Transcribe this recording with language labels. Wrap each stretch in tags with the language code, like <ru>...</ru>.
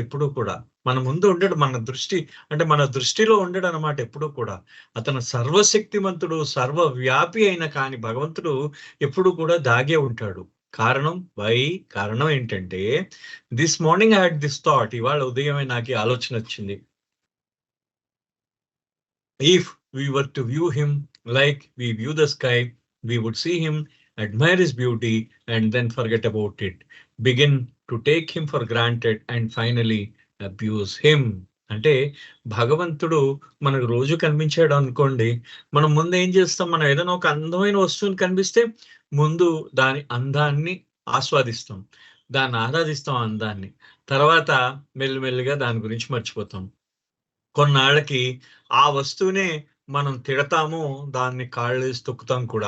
<te>ఎప్పుడూ కూడా మన ముందు ఉండడు. మన దృష్టిలో ఉండడు అనమాట. ఎప్పుడూ కూడా అతను సర్వశక్తిమంతుడు, సర్వవ్యాపి అయిన కానీ భగవంతుడు ఎప్పుడు కూడా దాగే ఉంటాడు. కారణం ఏంటంటే</te> <en>This morning I had this thought.</en> <te>ఇవాళ ఉదయమే నాకు ఆలోచన వచ్చింది.</te> <en>If we were to view him like we view the sky, we would see him, admire his beauty, and then forget about it, begin to take him for granted, and finally abuse him.</en> <te>అంటే భగవంతుడు మనకు రోజు కనిపించాడు అనుకోండి, మనం ముందు ఏం చేస్తాం? మనం ఏదైనా ఒక అందమైన వస్తువుని కనిపిస్తే ముందు దాని అందాన్ని ఆస్వాదిస్తాం, దాన్ని ఆరాధిస్తాం అందాన్ని. తర్వాత మెల్లిమెల్లిగా దాని గురించి మర్చిపోతాం. కొన్నాళ్ళకి ఆ వస్తువునే మనం తిడతాము, దాన్ని కాళ్ళేసి తొక్కుతాం కూడా.</te>